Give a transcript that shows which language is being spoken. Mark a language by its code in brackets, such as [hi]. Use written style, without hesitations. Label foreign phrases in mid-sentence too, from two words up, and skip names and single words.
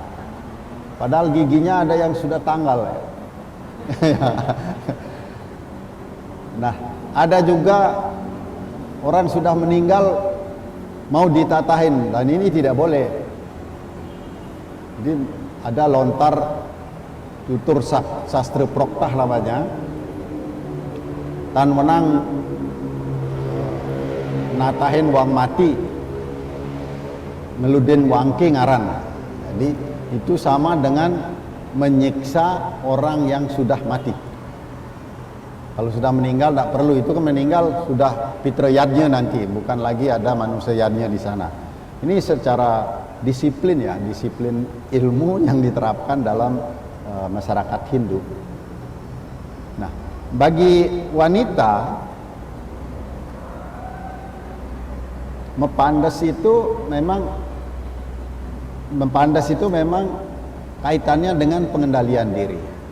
[id] Padahal giginya ada yang sudah tanggal. Nah, ada juga orang sudah meninggal mau ditatahin, dan ini tidak boleh. Jadi ada lontar tutur sastra proktah namanya, [ban] tan menang natahin wang mati, ngeludin wangki ngaran. [id] Jadi itu sama dengan menyiksa orang yang sudah mati. Kalau sudah meninggal tidak perlu, itu kan meninggal sudah pitra yadnya nanti, bukan lagi ada manusia yadnya di sana. Ini secara disiplin, ya, disiplin ilmu yang diterapkan dalam masyarakat Hindu. Nah, bagi wanita mepandas itu memang kaitannya dengan pengendalian diri.